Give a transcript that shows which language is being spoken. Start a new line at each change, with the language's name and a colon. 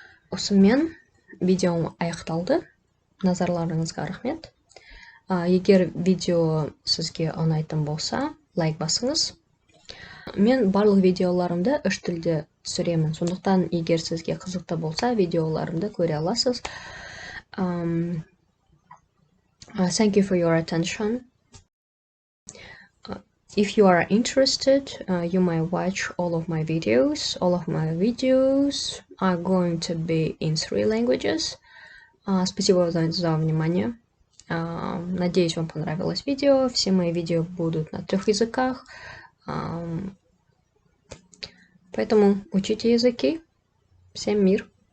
Kazakh: Осымен видеом аяқталды. Назарларыңызға рахмет. Егер видео сізге ұнайтын болса, лайк басыңыз. Мен барлық видеоларымды үш тілде түсіремін. Сондықтан, егер сізге қызықты болса, видеоларымды көре аласыз.
English: Thank you for your attention. If you are interested, you might watch all of my videos. All of my videos are going to be in 3 languages.
Russian: Спасибо за внимание. Надеюсь, вам понравилось видео. Все мои видео будут на 3 языках. Поэтому учите языки. Всем мир!